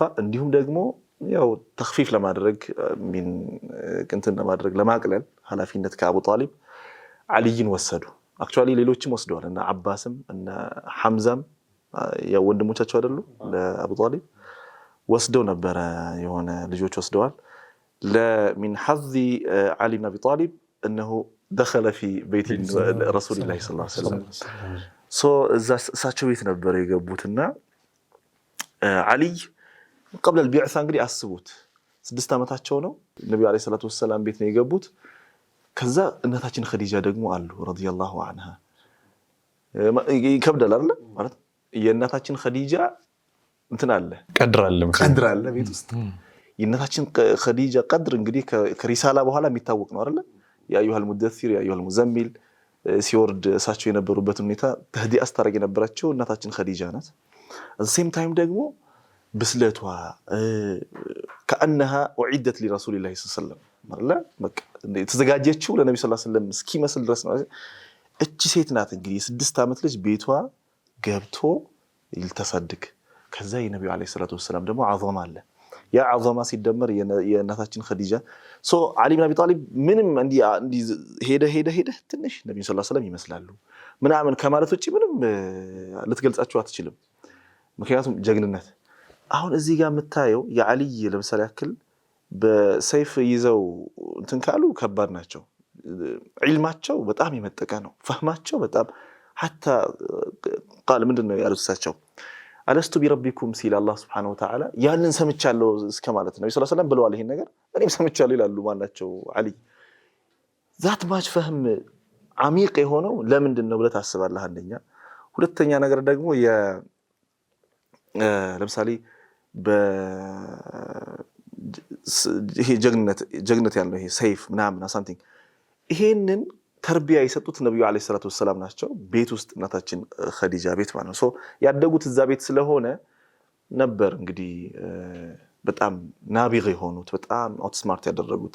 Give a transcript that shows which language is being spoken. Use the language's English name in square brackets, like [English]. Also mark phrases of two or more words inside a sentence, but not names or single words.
[Amharic] እንዲሁም ደግሞ ያው ተኽፊፍ ለማድረግ ሚን እንትን ለማድረግ ለማቅለል ኃላፊነት ከአቡ ጣሊብ አሊይን ወሰዱ። አክቹአሊ ሌሎችም ወስደዋል እና አባስም እና ሐምዛም ያው ወንድሞቻቸው አይደሉ ለአቡ ጣሊብ ወስደው ነበር የሆነ ልጆች ወስደዋል። ለሚን ሐዚ አሊ ብን አቢ ጣሊብ [Arabic] انه دخل في بيت رسول الله صلى الله عليه وسلم [Amharic] ሶ እሳቸው ቤት ነበር የገቡትና አሊ [Arabic] قبل البعثة [Amharic] እንግዲህ አስቡት 6 ዓመታቸው ነው። ነብዩ [Arabic] عليه الصلاة والسلام [Amharic] ቤት ነው የገቡት። ከዛ እናታችን ኸዲጃ ደግሞ አሉ [Arabic] رضي الله عنها [Amharic] ይከብዳል አይደል ማለት የእናታችን ኸዲጃ እንትን አለ ቀድር አለ ቤት ውስጥ የእናታችን ኸዲጃ ቀድር እንግዲህ ከሪሳላ በኋላ የሚታወቅ ነው አይደል [Arabic] يا أيها المدثر يا أيها المزمل [Amharic] ሲወርድ እሳቸው የነበሩበት ሁኔታ ተህዲእ አስተራቂ የነበራቸው እናታችን ኸዲጃ ናት። [English] at the same time [Amharic] ደግሞ ብስለቷ [Arabic] كأنها أعدت لرسول الله صلى الله عليه وسلم [Amharic] ማለት በቃ ተዘጋጀችው ለነብዩ ሰለላሁ [Arabic] عليه وسلم [Amharic] እስኪመስል ድረስ ነው። እቺ ሴት ናት እንግዲህ 6 ዓመት ልጅ ቤቷ ገብቶ ይልተሰድቅ። ከዛ የነብዩ [Arabic] عليه الصلاة والسلام [Amharic] ደግሞ አዘማ አለ። ያ አዘማ ሲደመር የእናታችን ኸዲጃ ሶ አሊ ብን አቢ ጣሊብ ምንም እንዲ ሄደ ትንሽ ነብዩ [Arabic] صلى الله عليه وسلم [Amharic] ይመስላሉ ምናምን ከማለት ውጪ ምንም ልትገልጻቸው አትችልም። ምክንያቱም ጀግንነት አሁን እዚህ ጋር የምታየው የአሊ ለምሳሌ ያክል በሰይፍ ይዘው እንትን ካሉ ከባድ ናቸው። ዒልማቸው በጣም የመጠቀ ነው። ፈህማቸው በጣም [Arabic] حتى قال [Amharic] ምንድነው ያሉት እሳቸው [Arabic] ألست بربكم [Amharic] ሲል አላህ [Arabic] سبحانه وتعالى [Amharic] ያንን ሰምቻለሁ እስከ ማለት ነው። [Arabic] صلى الله عليه وسلم [Amharic] ብለዋል ይሄን ነገር እኔም ሰምቻለሁ ይላሉ ማናቸው አሊ። [English] that much [Amharic] ፈህም عميق የሆነው ለምንድነው ብለህ ታስባለህ? አንደኛ ሁለተኛ ነገር ደግሞ ለምሳሌ ይሄ ጀግነት ያለው ይሄ ሰይፍ ምናምን something ይሄንን ተርቢያ የሰጡት ነብዩ [Arabic] عليه الصلاة والسلام [Amharic] ናቸው። ቤት ውስጥ እናታችን ኸዲጃ ቤት ማለት ነው። ሶ ያደጉት እዛ ቤት ስለሆነ ነበር እንግዲህ በጣም ናቢግ የሆኑት በጣም አውትስማርት ያደረጉት።